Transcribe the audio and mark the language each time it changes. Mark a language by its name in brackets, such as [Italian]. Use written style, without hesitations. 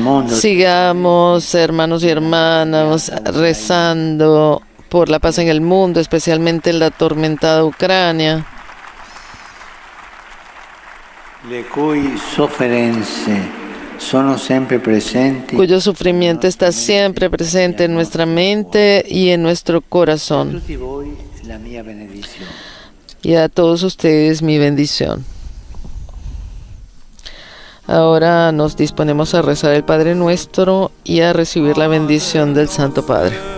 [Spanish] Sigamos, hermanos y hermanas, rezando por la paz en el mundo, especialmente en la atormentada Ucrania, [Italian] le cui sofferenze sono sempre presenti, [Spanish] cuyo sufrimiento está siempre presente en nuestra mente y en nuestro [Italian] a [Spanish] corazón. [Italian] tutti voi la mia benedizione. [Spanish] Y a todos ustedes mi bendición. Ahora nos disponemos a rezar el Padre Nuestro y a recibir la bendición del Santo Padre.